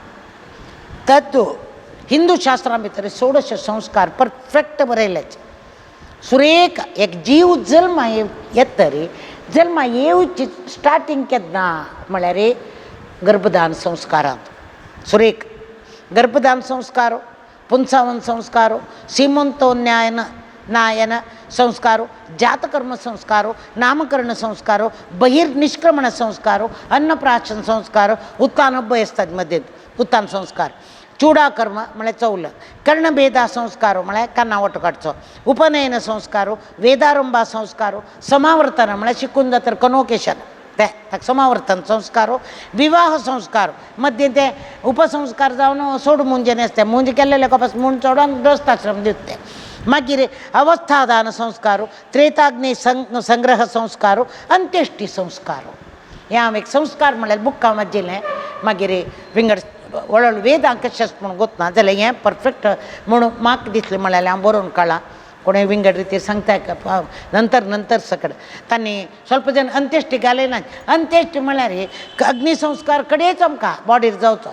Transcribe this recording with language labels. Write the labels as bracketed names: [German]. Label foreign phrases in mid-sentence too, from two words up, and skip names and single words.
[Konkani] तत् हिंदू शास्त्रां भितर 16 संस्कार परफेक्ट बरयल्याचे. सुरेख एक जीव जल्मा येतरी जल्मा येवची स्टार्टिंग केन्ना म्हळ्यार गर्भदान संस्कारांत. सुरेख गर्भदान संस्कारो, पुंसावन संस्कारो, सीमंतोन्नयन संस्कारो, जातकर्म संस्कारो, नामकरण संस्कारो, बहिर्निष्क्रमण संस्कारो, अन्नप्राशन संस्कारो, उत्तान अभ्यसतात मध्ये उत्तान संस्कार, चूडाकर्म म्हळ्यार चवल, कर्णभेदा संस्कारो म्हळ्यार काना वटो काडचो, उपनयन संस्कारो, वेदारंभा संस्कारो, समावर्तन म्हळ्यार शिकून जातर कनोकेशन ताका समावर्तन संस्कारो, विवाह संस्कार मध्ये ते उपसंस्कार जावन सोड मुंजे नासता, मुंज केल्ले कपास मुंज चोडोन ग्रस्ताश्रम दिवते. मागीर अवस्थादान संस्कारो, त्रेताग्नी संग्रह संस्कारो, अंत्येष्टी संस्कारो. हे हांव एक संस्कार म्हळ्यार बुक्कां वाचिल्लें. मागीर विंगड व्हडलो वेदांक कशें म्हणून गोतना जाल्यार हें परफेक्ट म्हणून म्हाका दिसलें म्हळ्यार हांव बरोवन काडलां. कोणें विंगड रितीर सांगता नंतर सकड तांणी स्वल्प जन अंत्येश्टी घाले ना. अंत्येश्टी म्हळ्यार अग्निसंस्कार कडेच आमकां बॉडीर जावचो.